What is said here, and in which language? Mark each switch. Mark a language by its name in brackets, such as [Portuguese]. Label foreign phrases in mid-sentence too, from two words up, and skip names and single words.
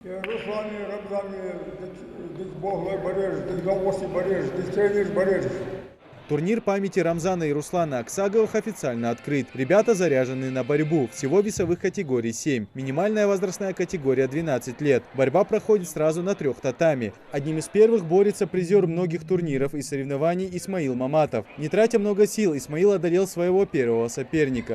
[Chechen] Руслане, Рамзане, Бог бареж, Гаоси бареж, Тренер бареж. [Russian] Турнир памяти Рамзана и Руслана Аксаговых официально открыт. Ребята заряжены на борьбу. Всего весовых категорий 7. Минимальная возрастная категория 12 лет. Борьба проходит сразу на 3 татами. Одним из первых борется призер многих турниров и соревнований Исмаил Маматов. Не тратя много сил, Исмаил одолел своего первого соперника.